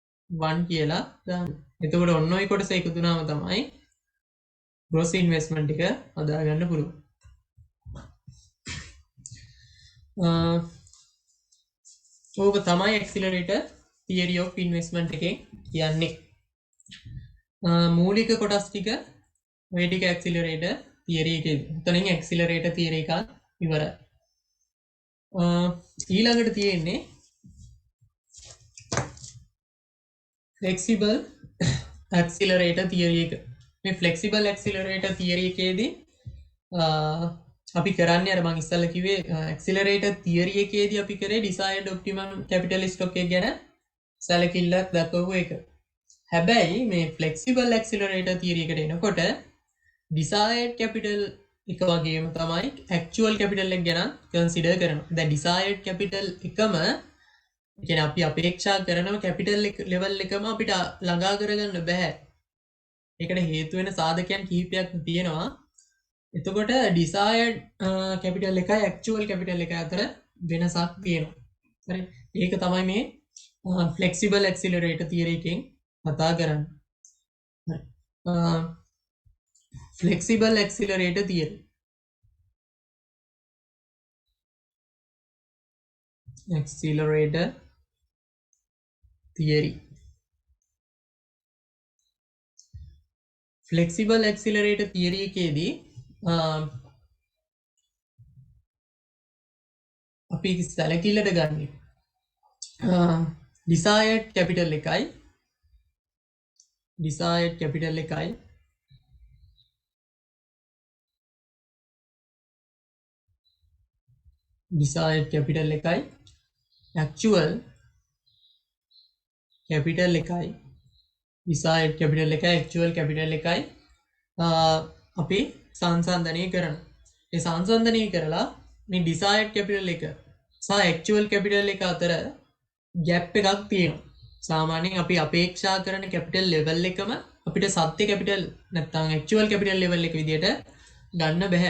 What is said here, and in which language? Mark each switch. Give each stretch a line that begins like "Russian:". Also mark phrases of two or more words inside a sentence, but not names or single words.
Sinhala: 1 කියලා දාන්න. එතකොට ඔන්න ඔය කොටස එකතු වුණාම තමයි
English: gross investment
Sinhala: එක හදා ගන්න පුළුවන්. ඕක තමයි
English: accelerator theory of investment
Sinhala: එකෙන් කියන්නේ. මූලික කොටස් ටික ඔය ටික
English: accelerator theory
Sinhala: එකේ. එතනින්
English: accelerator theory
Sinhala: එක ඉවරයි. ඊළඟට තියෙන්නේ
English: flexible accelerator theory
Sinhala: එක. මේ
English: flexible accelerator theory
Sinhala: එකේදී අපි කරන්නේ අර මම ඉස්සෙල්ලා කිව්වේ
English: accelerator theory
Sinhala: එකේදී අපි කරේ
English: desired optimum capital stock
Sinhala: එක ගැන සැලකිල්ලක් දක්වපු එක. හැබැයි මේ
English: flexible accelerator theory
Sinhala: එකට එනකොට
English: desired capital
Sinhala: එක වගේම තමයි
English: actual capital
Sinhala: එක ගැන consider කරනවා. දැන්
English: desired capital
Sinhala: එකම කියන්නේ අපි අපේක්ෂා කරන
English: capital level
Sinhala: එකම අපිට ළඟා කරගන්න බෑ. ඒකට හේතු වෙන සාධකයන් කිහිපයක් තියෙනවා. එතකොට
English: desired capital
Sinhala: එකයි
English: actual capital
Sinhala: එක අතර වෙනසක් තියෙනවා. හරි. ඒක තමයි මේ
English: flexible accelerator theory
Sinhala: එකෙන් කතා කරන්නේ. හරි.
English: flexible accelerator theory. accelerator theory. flexible accelerator theory
Sinhala: එකේදී අපි සැලකිල්ලට ගන්නේ
English: desired capital
Sinhala: එකයි
English: desired capital
Sinhala: එකයි
English: desired capital
Sinhala: එකයි
English: actual capital
Sinhala: එකයි
English: desired capital
Sinhala: එකයි
English: actual capital
Sinhala: එකයි අපි සංසන්දනය කරනවා. ඒ සංසන්දනය කරලා මේ
English: desired capital
Sinhala: එක සහ
English: actual capital
Sinhala: එක අතර gap එකක් තියෙනවා. සාමාන්‍යයෙන් අපි අපේක්ෂා කරන
English: capital level
Sinhala: එකම අපිට සත්‍ය capital නැත්නම්
English: actual capital level
Sinhala: එක විදියට ගන්න බෑ.